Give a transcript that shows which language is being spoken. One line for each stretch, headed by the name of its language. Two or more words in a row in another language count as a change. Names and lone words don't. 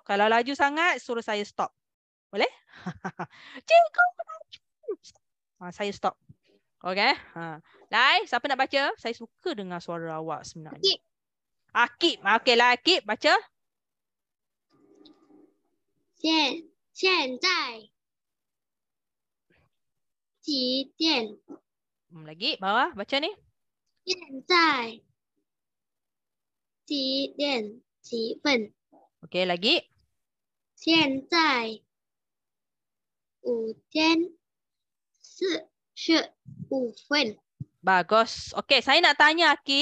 Malay: Kalau laju sangat suruh saya stop. Boleh? Cikgu laju. Saya stop. Okay. Lai, siapa nak baca? Saya suka dengar suara awak sebenarnya. Akib. Okey lah Akib, baca.
Chinese: 现在几点？
Malay: Lagi bawah baca ni.
Chinese: 现在几点几分？
Malay: Okey, lagi.
Chinese: 现在5:45。
Malay: Bagus. Okey, saya nak tanya Aki.